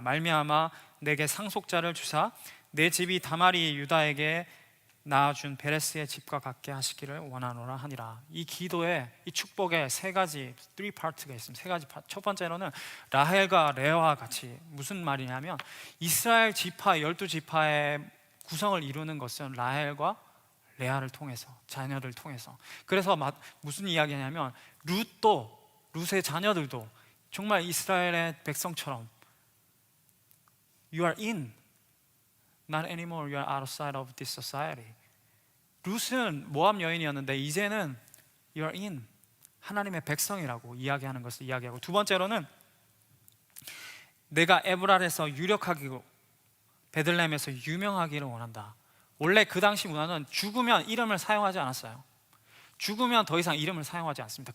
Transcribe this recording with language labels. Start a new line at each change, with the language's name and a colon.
Korean: 말미암아 내게 상속자를 주사 내 집이 다말이 유다에게 낳아준 베레스의 집과 같게 하시기를 원하노라 하니라. 이 기도에, 이 축복에 세 가지 3파트가 있습니다. 세 가지 파트. 첫 번째로는 라헬과 레아와 같이, 무슨 말이냐면 이스라엘 지파 12지파의 구성을 이루는 것은 라헬과 레아를 통해서, 자녀를 통해서. 그래서 무슨 이야기냐면 룻의 자녀들도 정말 이스라엘의 백성처럼
English: You are in, not anymore you are outside of this society.
Korean: 룻은 모압 여인이었는데 이제는
English: You are in,
Korean: 하나님의 백성이라고 이야기하는 것을 이야기하고, 두 번째로는 내가 에브랄에서 유력하기로 베들레헴에서 유명하기를 원한다. 원래 그 당시 문화는 죽으면 이름을 사용하지 않았어요. 죽으면 더 이상 이름을 사용하지 않습니다.